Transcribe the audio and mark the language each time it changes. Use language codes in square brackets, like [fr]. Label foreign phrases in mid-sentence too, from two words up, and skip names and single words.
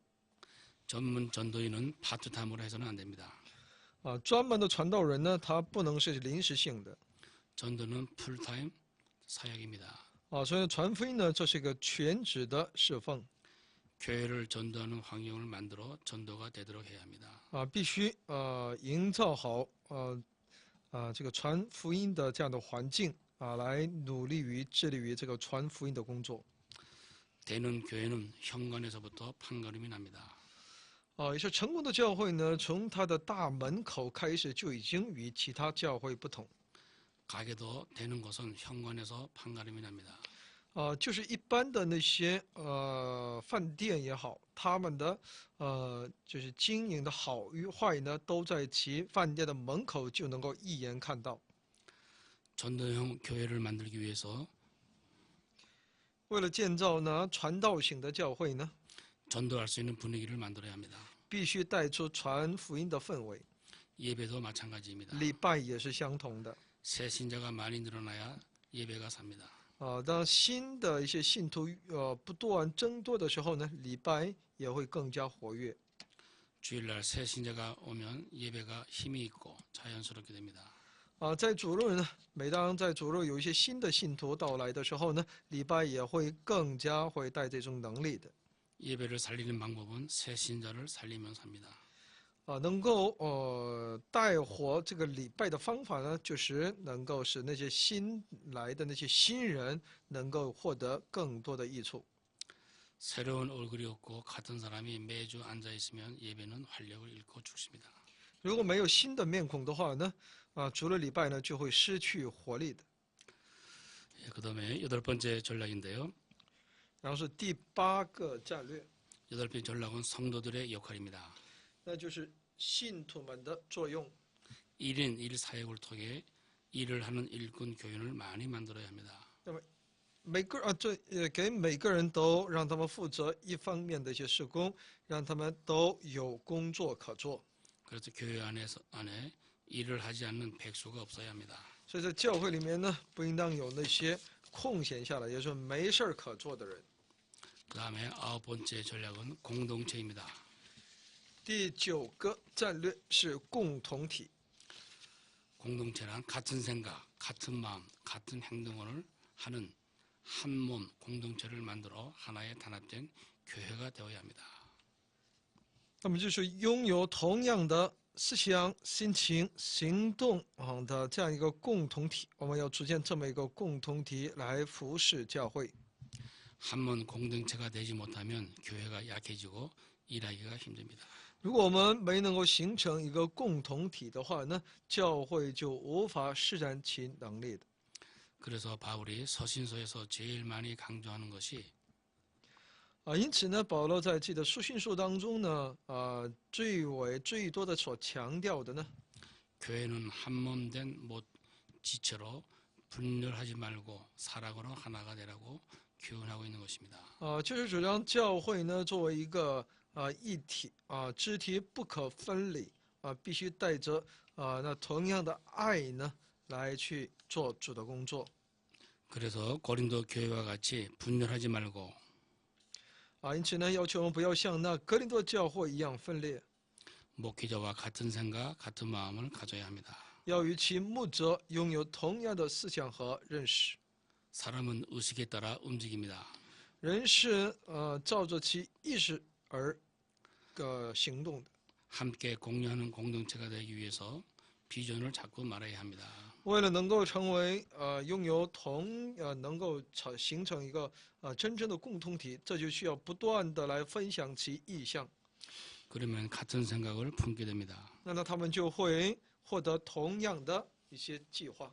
[ko] 전문 전도인은 파트타임으로 해서는 안 됩니다. [zh] 专门的传道人呢，他不能是临时性的。 [ko] 전도는 풀타임 사역입니다. [zh] 所以传福音呢，这是一个全职的侍奉。 [ko] 교회를 전도하는 환경을 만들어 전도가 되도록 해야 합니다. [zh] 必须营造好这个传福音的这样的环境来努力于致力于这个传福音的工作。 [ko] 되는 교회는 현관에서부터 판가름이 납니다. [zh] 也是成功的教会呢，从它的大门口开始就已经与其他教会不同。 [ko] 가게도 되는 것은 현관에서 판가름이 납니다. [zh] 就是一般的那些饭店也好，他们的就是经营的好与坏呢，都在其饭店的门口就能够一眼看到。 [ko] 전도형 교회를 만들기 위해서 [zh] 为了建造呢传道型的教会呢， [ko] 전도할 수 있는 분위기를 만들어야 합니다. [zh] 必须带出传福音的氛围。 [ko] 예배도 마찬가지입니다. [zh] 礼拜也是相同的。 [ko] 새 신자가 많이 늘어나야 예배가 삽니다. [zh] 当新的一些信徒不断增多的时候呢，礼拜也会更加活跃。 [ko] 주일날 새 신자가 오면 예배가 힘이 있고 자연스럽게 됩니다. [zh] 在主日呢，每当在主日有一些新的信徒到来的时候呢，礼拜也会更加会带这种能力的。 [ko] 예배를 살리는 방법은 새 신자를 살리면서 합니다. [zh] 能够带活这个礼拜的方法呢，就是能够使那些新来的那些新人能够获得更多的益处。 [ko] 새로운 얼굴이 없고 같은 사람이 매주 앉아 있으면 예배는 활력을 잃고 죽습니다. [zh] 如果没有新的面孔的话呢，除了礼拜呢，就会失去活力的。 [ko] 그다음에 여덟 번째 전략인데요. [zh] 然后是第8个战略， [ko] 8번째 전략은 성도들의 역할입니다. [zh] 那就是信徒们的作用。 [ko] 1인 1사역을 통해 일을 하는 일꾼 교인을 많이 만들어야 합니다. [zh] 给每个人都让他们负责一方面的一些事工，让他们都有工作可做。 [ko] 그래서 교회 안에 일을 하지 않는 백수가 없어야 합니다. [zh] 所以在教会里面呢，不应当有那些空闲下来，也就是没事儿可做的人。 [ko] 그 다음에 9번째 전략은 공동체입니다. [zh] 第9个战略是共同体。 [ko] 공동체란 같은 생각, 같은 마음, 같은 행동을 하는 한 몸 공동체를 만들어 하나의 단합된 교회가 되어야 합니다. [zh] 那么就是拥有同样的思想、心情、行动的这样一个共同体。我们要组建这么一个共同体来服侍教会。 [ko] 한 몸 공동체가 되지 못하면 교회가 약해지고 일하기가 힘듭니다. [zh] 如果我们没能够形成一个共同体的话呢，教会就无法施展其能力的。 [ko] 그래서 바울이 서신서에서 제일 많이 강조하는 것이 [zh] 因此呢，保罗在自己的书信书当中呢，最多的所强调的呢， [ko] 교회는 한 몸 된 못 지체로 분열하지 말고 사랑으로 하나가 되라고 교훈하고 있는 것입니다. [zh] 就是主张教会呢作为一个一体肢体不可分离必须带着那同样的爱呢来去做主的工作。 [ko] 그래서 고린도 교회와 같이 분열하지 말고 [zh] 因此呢，要求我们不要像那格林多教会一样分裂， [ko] 목회자와 같은 생각, 같은 마음을 가져야 합니다. [zh] 要与其牧者拥有同样的思想和认识。 [ko] 사람은 의식에 따라 움직입니다. [zh] 人是照着其意识而行动的。 [ko] 함께 공유하는 공동체가 되기 위해서 비전을 자꾸 말해야 합니다. [zh] 为了能够成为拥有能够形成一个真正的共同体，这就需要不断的来分享其意向。 [ko] 그러면 같은 생각을 품게 됩니다. [zh] 那他们就会获得同样的一些计划。